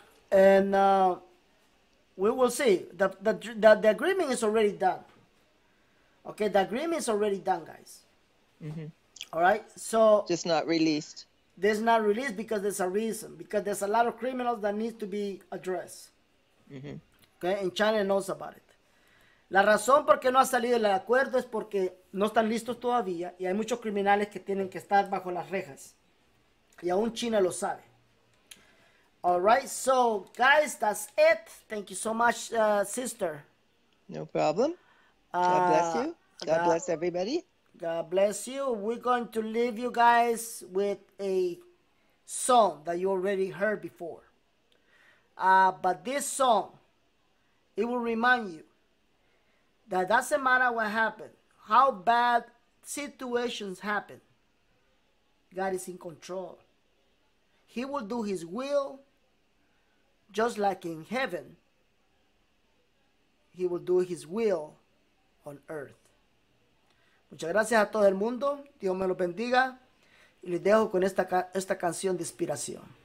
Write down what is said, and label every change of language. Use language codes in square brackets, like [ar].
[en] And we will see. The agreement is already done. Okay, the agreement is already done, guys. All right, so just not released. This not released because there's a reason. Because there's a lot of criminals that need to be addressed. Okay, and China knows about it. [es] La razón por qué no ha salido el acuerdo es porque no están listos todavía y hay muchos criminales que tienen que estar bajo las rejas. Y aún China lo sabe. [en] All right, so guys, that's it. Thank you so much, sister. No problem. God bless you. God bless everybody. God bless you. We're going to leave you guys with a song that you already heard before. But this song, it will remind you that doesn't matter what happened, how bad situations happen, God is in control. He will do His will just like in heaven. He will do His will on earth. [es] Muchas gracias a todo el mundo. Dios me los bendiga. Y les dejo con esta canción de inspiración.